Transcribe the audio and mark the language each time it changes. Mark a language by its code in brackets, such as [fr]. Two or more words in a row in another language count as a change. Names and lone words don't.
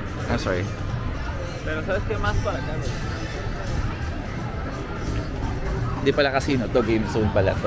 [en] Sorry. [es] Pero sabes que más para acá. [tl] Hindi pala casino to, [en] game zone [tl] pala to.